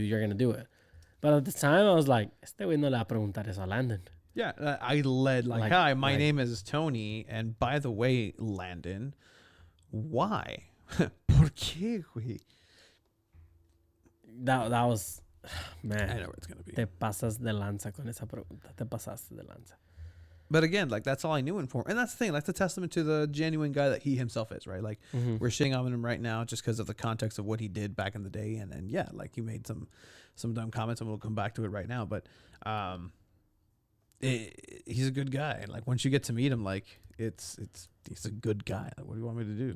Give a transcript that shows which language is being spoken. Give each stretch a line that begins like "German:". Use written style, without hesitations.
English: You're gonna do it. But at the time, I was like,
Spanish: este güey no le va a preguntar eso a Landon.
English: Yeah, I led like, hi, my name is Tony, and by the way, Landon, why?
Spanish: ¿Por qué, güey?
English: That was, man. I know where it's gonna be.
Spanish: Te pasas de lanza con esa pregunta. Te pasaste de lanza.
English: But again, like that's all I knew him for, and that's the thing. That's a testament to the genuine guy that he himself is, right? Like we're shitting on him right now just because of the context of what he did back in the day, and yeah, like he made some dumb comments, and we'll come back to it right now. But he's a good guy, and like once you get to meet him, like he's a good guy. Like, what do you want me to do?